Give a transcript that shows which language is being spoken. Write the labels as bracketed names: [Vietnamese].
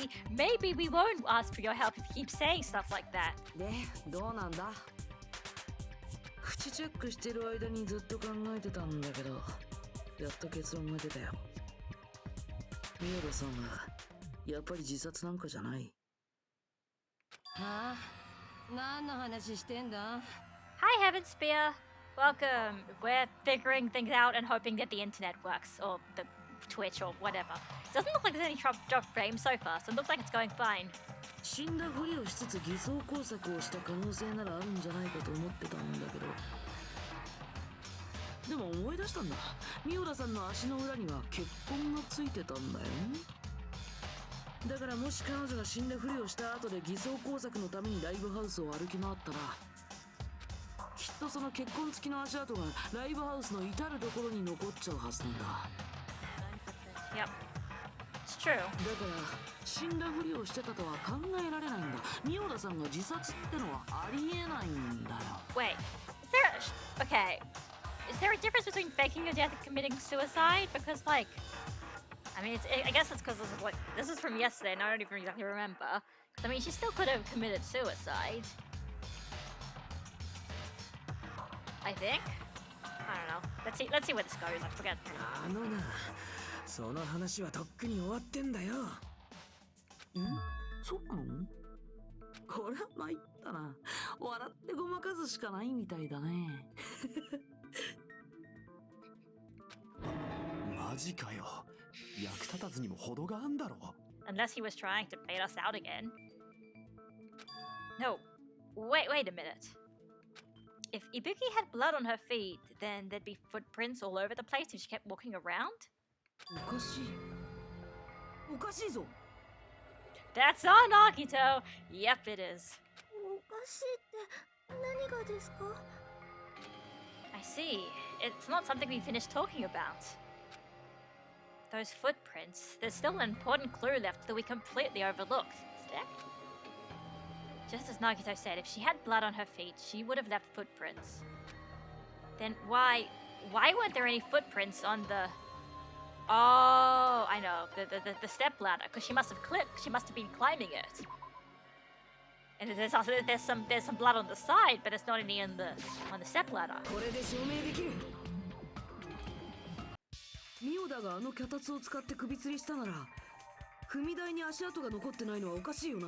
[English] Maybe we won't ask for your help if you keep saying stuff like that. [Japanese] で、どうなんだ？口チェックしてる間にずっと考えてたんだけど、やっと結論が出たよ。ミオラさんはやっぱり自殺なんかじゃない。はあ、何の話してんだ？ [English] Hi, Heaven Spear. Welcome. We're figuring things out and hoping that the internet works, or the Twitch, or whatever. Doesn't look like there's any drop frames so far, so it looks like it's going fine. [Japanese] 死んだふりをしつつ偽装工作をした可能性ならあるんじゃないかと思ってたんだけど、でも思い出したんだ。ミオラさんの足の裏には血痕がついてたんだよ。だからもし彼女が死んだふりをした後で偽装工作のためにライブハウスを歩き回ったら、きっとその血痕付きの足跡がライブハウスの至るところに残っちゃうはずなんだ。 [English] Yep. It's true. [Japanese] だから死んだふりをしてたとは考えられないんだ。ミオダさんが自殺ってのはありえないんだよ。 [English] Wait, is there okay? Is there a difference between faking your death and committing suicide? Because like, I mean, I guess it's because this is from yesterday, and I don't even exactly remember. 'Cause, I mean, she still could have committed suicide. I think. I don't know. Let's see where this goes. I forget. [Japanese] あのな、その話はとっくに終わってんだよ。ん？そうなの？これは参ったな。笑ってごまかすしかないみたいだね。マジかよ。役立たずにも程があんだろ。 [English] Unless he was trying to bait us out again. No. Wait a minute. If Ibuki had blood on her feet, then there'd be footprints all over the place if she kept walking around? [Japanese] おかしい。おかしいぞ。 [English] That's on Akito! Yep, it is. [Japanese] おかしいって何がですか？ [English] I see. It's not something we finished talking about. Those footprints, there's still an important clue left that we completely overlooked. Is there? Just as Nagito said, if she had blood on her feet, she would have left footprints. Then why weren't there any footprints on the... Oh, I know, the step ladder, because she must have been climbing it. And there's some blood on the side, but it's not any on the step ladder. [Japanese] これで証明できる。ミオダがあの脚立を使って首吊りしたなら、踏み台に足跡が残ってないのはおかしいよな。